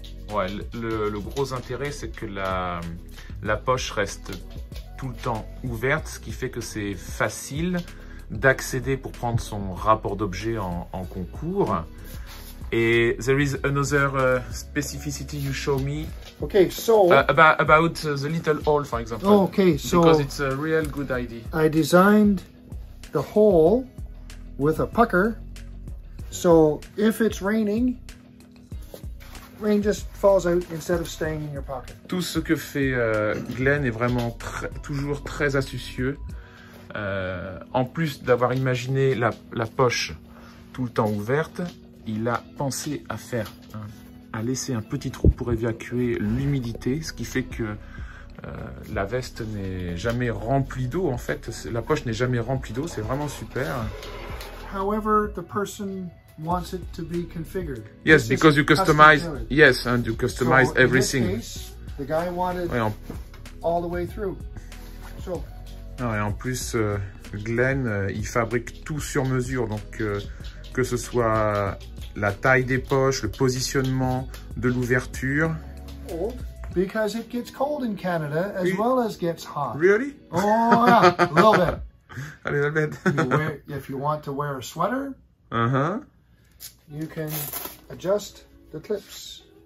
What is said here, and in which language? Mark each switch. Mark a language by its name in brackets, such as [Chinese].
[French] Ouais, le gros intérêt, c'est que la poche reste tout le temps ouverte, ce qui fait que c'est facile d'accéder pour prendre son rapport d'objet en concours. [English] Et there is another specificity you show me. Okay, so about the little hole, for example. Okay, so because it's a real good idea. I designed the hole with a pucker, so if it's raining, rain just falls out instead of staying in your pocket. [French] Tout ce que fait Glenn est vraiment toujours très astucieux. En plus d'avoir imaginé la poche tout le temps ouverte, il a pensé à laisser un petit trou pour évacuer l'humidité, ce qui fait que la veste n'est jamais remplie d'eau. En fait, la poche n'est jamais remplie d'eau, c'est vraiment super. [English] However, the person wants it to be configured. Yes, because you customize. Yes, and you customize everything. In this case, the guy wanted all the way through. So. [French] Ah, et en plus, Glenn, il fabrique tout sur mesure, donc que ce soit la taille des poches, le positionnement de l'ouverture. [English] Because it gets cold in Canada as well as gets hot. Really? Oh yeah, a little bit. A little bit. If you want to wear a sweater, you can adjust the clips.